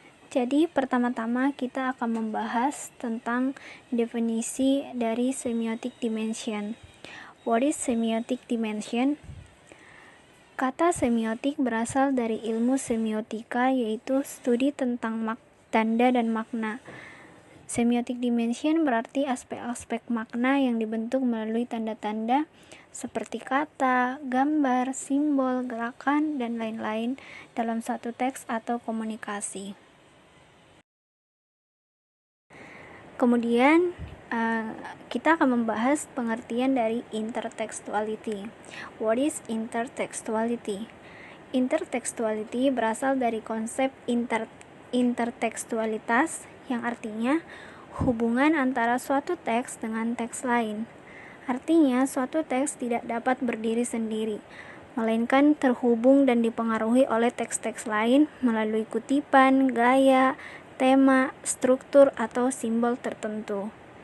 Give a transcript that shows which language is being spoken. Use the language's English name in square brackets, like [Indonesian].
[Indonesian] Jadi pertama-tama kita akan membahas tentang definisi dari semiotic dimension. [English] What is semiotic dimension? [Indonesian] Kata semiotik berasal dari ilmu semiotika, yaitu studi tentang tanda dan makna. Semiotic dimension berarti aspek-aspek makna yang dibentuk melalui tanda-tanda seperti kata, gambar, simbol, gerakan, dan lain-lain dalam satu teks atau komunikasi. Kemudian kita akan membahas pengertian dari intertextuality. [English] What is intertextuality? [Indonesian] Intertextuality berasal dari konsep intertekstualitas yang artinya hubungan antara suatu teks dengan teks lain. Artinya suatu teks tidak dapat berdiri sendiri, melainkan terhubung dan dipengaruhi oleh teks-teks lain melalui kutipan, gaya, tema, struktur, atau simbol tertentu.